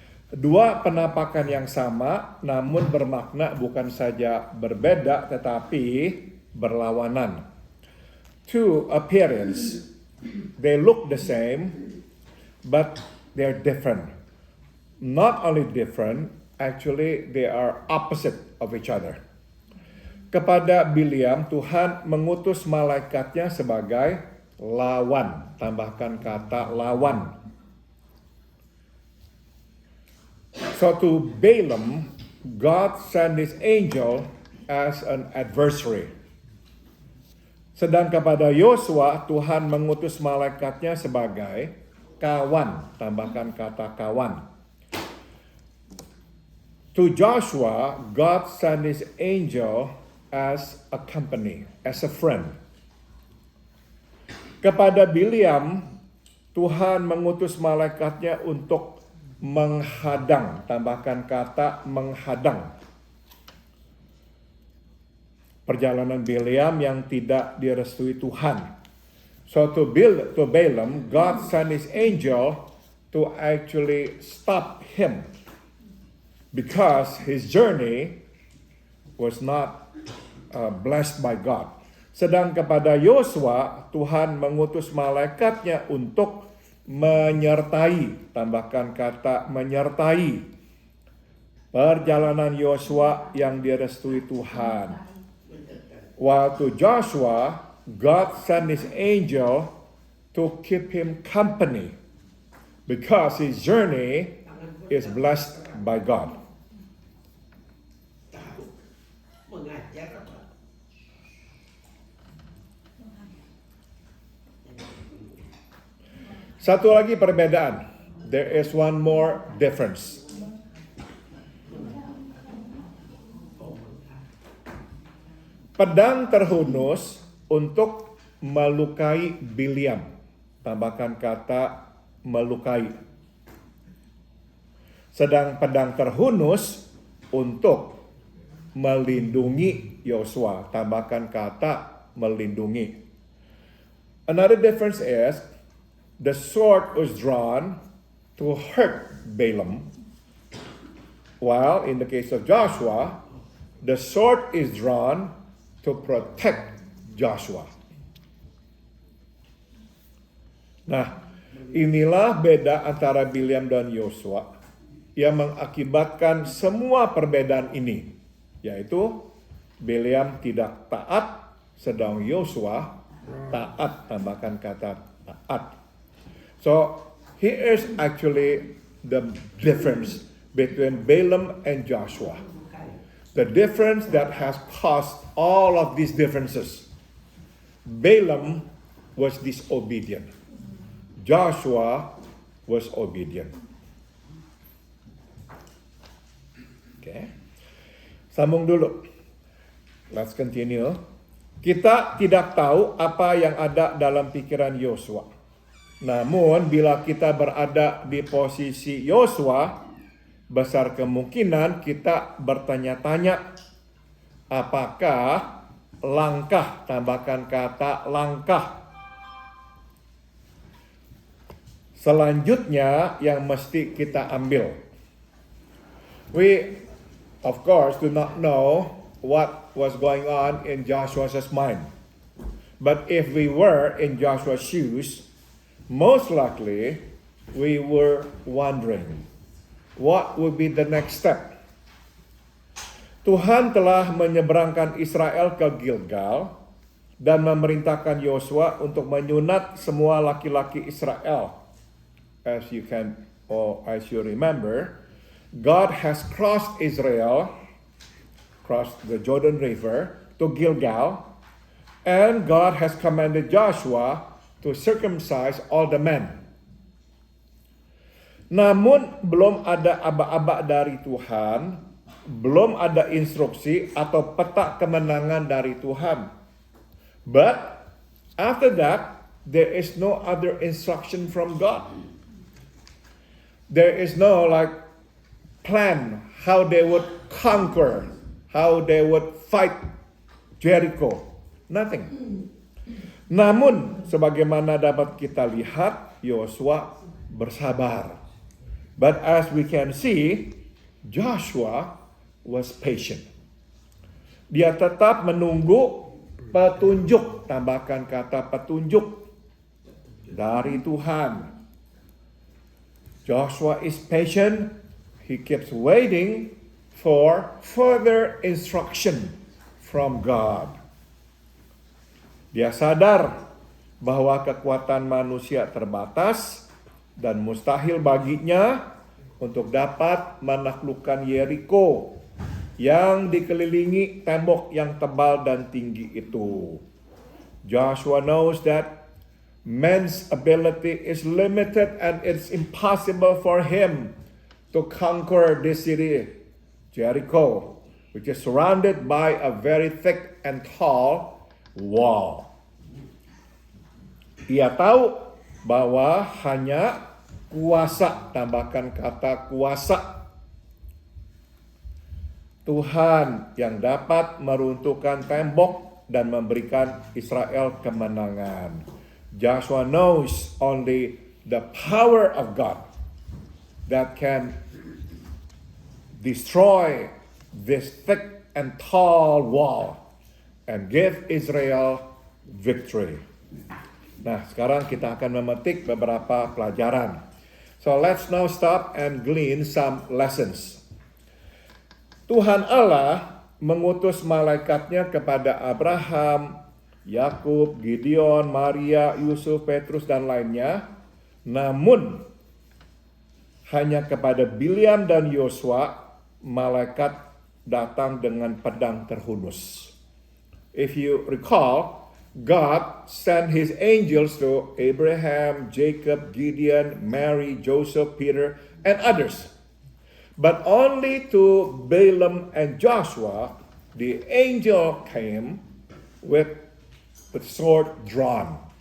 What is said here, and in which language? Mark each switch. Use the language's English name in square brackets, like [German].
[Indonesian] Dua penampakan yang sama, namun bermakna bukan saja berbeda, tetapi berlawanan. [English] Two appearance, they look the same, but they're different. Not only different, actually they are opposite of each other. [Indonesian] Kepada Bileam, Tuhan mengutus malaikatnya sebagai lawan. Tambahkan kata lawan. [English] So to Balaam, God sent His angel as an adversary. [Indonesian] Sedang kepada Yosua, Tuhan mengutus malaikatnya sebagai kawan. Tambahkan kata kawan. [English] To Joshua, God sent His angel as a company, as a friend. [Indonesian] Kepada Bileam, Tuhan mengutus malaikatnya untuk menghadang, tambahkan kata menghadang, perjalanan Bileam yang tidak direstui Tuhan. [English] So to Balaam, God sent his angel to actually stop him because his journey was not blessed by God. [Indonesian] Sedang kepada Yosua, Tuhan mengutus malaikatnya untuk menyertai, tambahkan kata menyertai, perjalanan Yosua yang direstui Tuhan. [English] While to Joshua, God sent his angel to keep him company because his journey is blessed by God. [Indonesian] Mengajar apa? Satu lagi perbedaan. [English] There is one more difference. [Indonesian] Pedang terhunus untuk melukai Bileam. Tambahkan kata melukai. Sedang pedang terhunus untuk melindungi Yosua. Tambahkan kata melindungi. [English] Another difference is the sword was drawn to hurt Balaam, while in the case of Joshua, the sword is drawn to protect Joshua. [Indonesian] Nah, inilah beda antara Bileam dan Yosua yang mengakibatkan semua perbedaan ini, yaitu Bileam tidak taat, sedang Yosua taat, tambahkan kata taat. [English] So, here is actually the difference between Balaam and Joshua. The difference that has caused all of these differences. Balaam was disobedient. Joshua was obedient. [Indonesian] Okay. Sambung dulu. [English] Let's continue. [Indonesian] Kita tidak tahu apa yang ada dalam pikiran Yosua. Namun bila kita berada di posisi Yosua, besar kemungkinan kita bertanya-tanya, apakah langkah, tambahkan kata langkah, selanjutnya yang mesti kita ambil. [English] We, of course, do not know what was going on in Joshua's mind. But if we were in Joshua's shoes, most likely we were wondering, what would be the next step? [Indonesian] Tuhan telah menyeberangkan Israel ke Gilgal dan memerintahkan Yosua untuk menyunat semua laki-laki Israel. [English] As you remember, God has crossed Israel, crossed the Jordan River to Gilgal, and God has commanded Joshua to circumcise all the men. [Indonesian] Namun belum ada aba-aba dari Tuhan, belum ada instruksi atau peta kemenangan dari Tuhan. [English] But after that, there is no other instruction from God. There is no plan how they would conquer, how they would fight Jericho. Nothing. [Indonesian] Namun, sebagaimana dapat kita lihat, Yosua bersabar. [English] But as we can see, Joshua was patient. [Indonesian] Dia tetap menunggu petunjuk, tambahkan kata petunjuk dari Tuhan. [English] Joshua is patient. He keeps waiting for further instruction from God. [Indonesian] Dia sadar bahwa kekuatan manusia terbatas dan mustahil baginya untuk dapat menaklukkan Yeriko yang dikelilingi tembok yang tebal dan tinggi itu. [English] Joshua knows that man's ability is limited and it's impossible for him to conquer this city, Jericho. which is surrounded by a very thick and tall wall. [Indonesian] Ia tahu bahwa hanya kuasa, tambahkan kata kuasa, Tuhan yang dapat meruntuhkan tembok dan memberikan Israel kemenangan. [English] Joshua knows only the power of God that can destroy this thick and tall wall and give Israel victory. [Indonesian] Nah, sekarang kita akan memetik beberapa pelajaran. [English] So let's now stop and glean some lessons. [Indonesian] Tuhan Allah mengutus malaikatnya kepada Abraham, Yakub, Gideon, Maria, Yusuf, Petrus, dan lainnya. Namun, hanya kepada Bileam dan Yosua, malaikat datang dengan pedang terhunus. [English] If you recall, God sent his angels to Abraham, Jacob, Gideon, Mary, Joseph, Peter, and others. But only to Balaam and Joshua, the angel came with sword drawn.